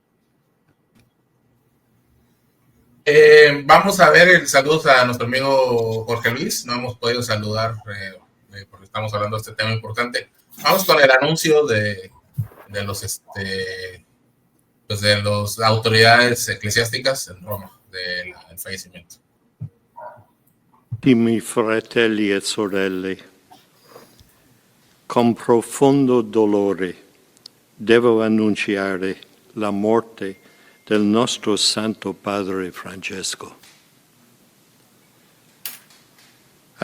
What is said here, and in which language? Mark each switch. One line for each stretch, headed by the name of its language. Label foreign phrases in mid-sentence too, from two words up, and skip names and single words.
Spanish: Vamos a ver el saludo a nuestro amigo Jorge Luis. No hemos podido saludar porque estamos hablando de este tema importante. Vamos con el anuncio de los pues de las autoridades eclesiásticas en Roma del fallecimiento.
Italian: Carissimi fratelli e sorelle, con profondo dolore devo annunciare la morte del nostro Santo Padre Francesco.